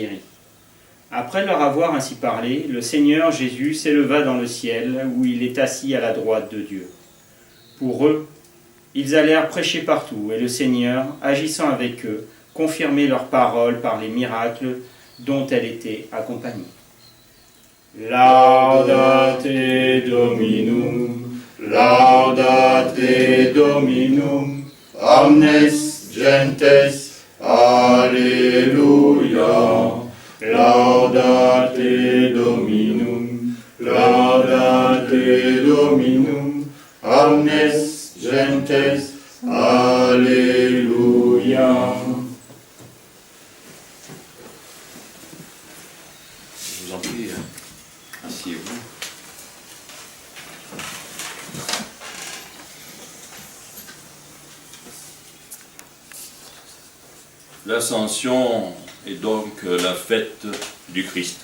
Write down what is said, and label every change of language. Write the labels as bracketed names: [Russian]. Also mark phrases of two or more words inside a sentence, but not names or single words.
[French] » Après leur avoir ainsi parlé, le Seigneur Jésus s'éleva dans le ciel, où il est assis à la droite de Dieu. Pour eux, ils allèrent prêcher partout, et le Seigneur, agissant avec eux, confirmait leurs paroles par les miracles dont elle était accompagnée. [Latin] Laudate Dominum, laudate Dominum, omnes gentes, Alléluia. Laudate Dominum, laudate Dominum, omnes gentes, Alléluia. [French] Je vous en prie, asseyez-vous. L'Ascension est donc la fête du Christ.